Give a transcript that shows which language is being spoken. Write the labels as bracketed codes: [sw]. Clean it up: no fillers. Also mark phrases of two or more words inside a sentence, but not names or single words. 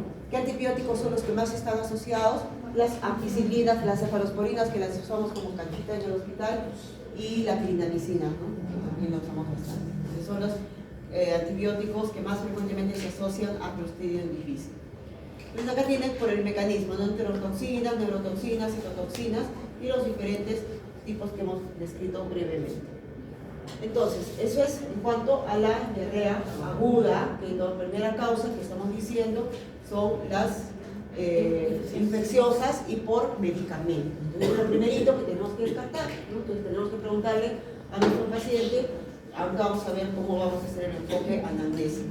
[es] ¿Qué antibióticos son los que más están asociados? Las ampicilinas, las cefalosporinas, que las usamos como canchita en el hospital, y la clindamicina, ¿no? también lo usamos bastante. Entonces son los antibióticos que más frecuentemente se asocian a Clostridium difficile. Entonces acá tienen por el mecanismo, ¿no? Enterotoxinas, neurotoxinas, citotoxinas y los diferentes tipos que hemos descrito brevemente. Entonces, eso es en cuanto a la diarrea aguda, que la primera causa que estamos diciendo son las infecciosas y por medicamentos. Entonces, es lo primerito que tenemos que descartar, ¿no? Entonces, tenemos que preguntarle a nuestro paciente, ahora vamos a ver cómo vamos a hacer el enfoque anamnésico.